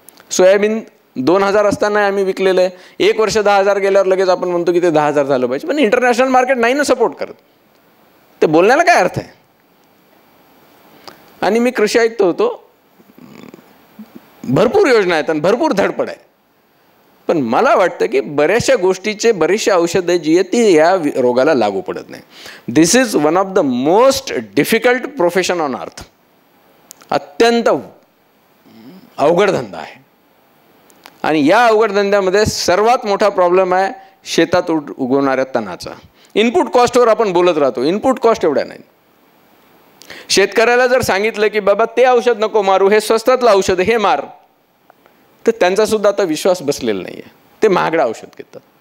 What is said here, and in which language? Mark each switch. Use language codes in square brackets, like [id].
[mr] Soybean 2000 असताना आम्ही विकलेलं आहे. 1 वर्ष 10,000 गेल्यावर लगेच आपण म्हणतो की ते 10,000 झालं पाहिजे, पण इंटरनॅशनल मार्केट नाही ना सपोर्ट करत. ते बोलण्याला काय अर्थ आहे? आणि मी कृषी आयुक्त होतो, भरपूर योजना आहेत आणि भरपूर धडपड आहे, पण मला वाटतं की बऱ्याचशा गोष्टीचे बरीचशी औषधं जी आहेत ती या रोगाला लागू पडत नाही. [en] This is one of the most difficult profession on earth. [mr] अत्यंत अवघड धंदा आहे आणि या अवघड धंद्यामध्ये सर्वात मोठा प्रॉब्लेम आहे शेतात उगवणाऱ्या तणाचा. इनपुट कॉस्टवर आपण बोलत राहतो, इनपुट कॉस्ट एवढ्या नाही. शेतकऱ्याला जर सांगितलं की बाबा ते औषध नको मारू, हे स्वस्तातलं औषध हे मार, तर त्यांचा सुद्धा आता विश्वास बसलेला नाही आहे. ते महागडं औषध घेतात.